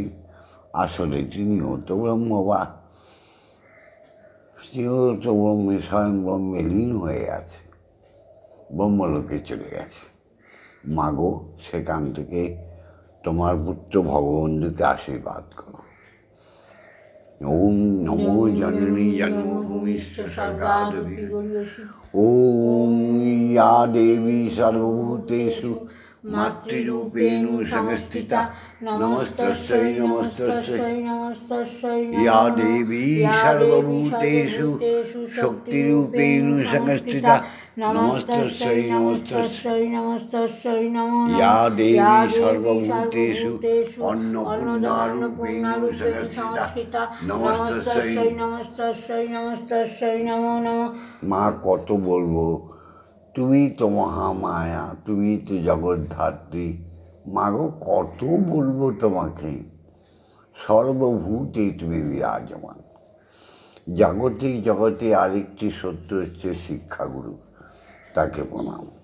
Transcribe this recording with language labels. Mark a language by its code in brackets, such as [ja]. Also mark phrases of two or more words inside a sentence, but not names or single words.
[bn] আসলে তিনিও তো ব্রহ্মবাস, সেও তো ব্রহ্মে, স্বয়ং ব্রহ্মে লীন হয়ে আছে, ব্রহ্মলোকে চলে গেছে। মাগো সেখান থেকে তোমার পুত্র ভগবন্ধুকে আশীর্বাদ করো। [sa] ওম নমো জননী জন্মভূমিশ্চ স্বর্গাদপি ওম ইয়া দেবী সর্বভূতেষু মাতৃরূপেণ সংস্থিতা নমস্তস্যৈ নমস্তস্যৈ নমস্তস্যৈ ইয়া দেবী সর্বভূতেষু শক্তিরূপেণ সংস্থিতা নমস্তস্যৈ নমস্তস্যৈ নমস্তস্যৈ নমো ইয়া দেবী সর্বভূতেষু অন্নপূর্ণারূপেণ সংস্থিতা নমস্তস্যৈ নমস্তস্যৈ নমস্তস্যৈ নমো নমঃ। [bn] মা কত বলবো, তুমি তো মহামায়া, তুমি তো জগদ্ধাত্রী। মাগো কত বলবো তোমাকে, সর্বভূতে তুমি বিরাজমান। জাগতিক জগতে আরেকটি সত্য হচ্ছে শিক্ষাগুরু, তাকে প্রণাম।